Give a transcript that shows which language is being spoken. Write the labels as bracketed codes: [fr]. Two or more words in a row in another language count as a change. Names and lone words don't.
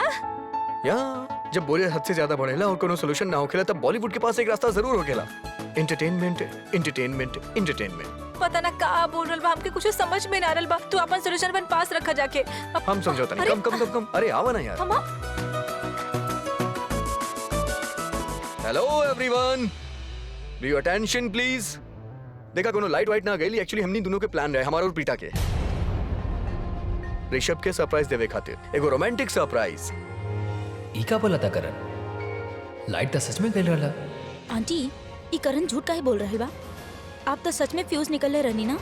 [bho] या जब बोरियत हद से ज्यादा बढ़ेला और कोनो सोल्यूशन ना होखेला तब बॉलीवुड के पास एक रास्ता जरूर होखेला। [en] Entertainment entertainment entertainment. [bho] पता ना का बोल रहल बा, हमके कुछ समझ में ना आ रहल बा। तू अपन सॉल्यूशन अपन पास रखा जाके। अब हम समझौता नहीं। अरे, [en] come come come come. [bho] अरे आवा ना यार। हम [en] Hello everyone, be attention please. [bho] देखा कोनो लाइट वाइट ना गई, एक्चुअली हमनी दोनों के प्लान रहे, हमारा और प्रीता के। ऋषभ के सरप्राइज देवे खातिर एगो रोमांटिक सरप्राइज। ई का बोला था करण? लाइट तो सच में गई रहला। आंटी ये करण झूठ काहे बोल रहल बा? आप तो सच में फ्यूज निकलले रहनी ना?